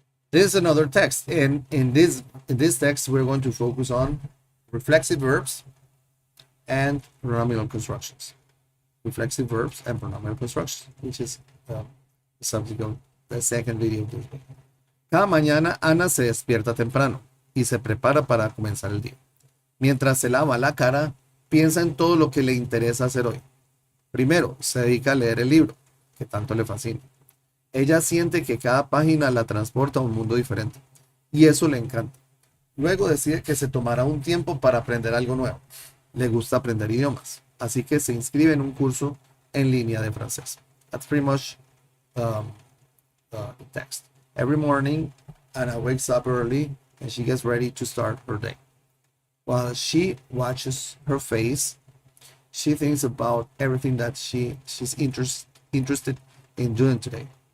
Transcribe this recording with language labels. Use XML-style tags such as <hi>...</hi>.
<en>This is another text, and in this text we're going to focus on reflexive verbs and pronominal constructions. Reflexive verbs and pronominal constructions, which is the subject of the second video of this week.</en> <es>Cada mañana Ana se despierta temprano y se prepara para comenzar el día. Mientras se lava la cara, piensa en todo lo que le interesa hacer hoy. Primero, se dedica a leer el libro, que tanto le fascina. Ella siente que cada página la transporta a un mundo diferente, y eso le encanta. Luego decide que se tomará un tiempo para aprender algo nuevo. Le gusta aprender idiomas, así que se inscribe en un curso en línea de francés.</es> <en>That's pretty much the text. Every morning, Anna wakes up early and she gets ready to start her day. While she watches her face, she thinks about everything that she's interested in doing today.</en>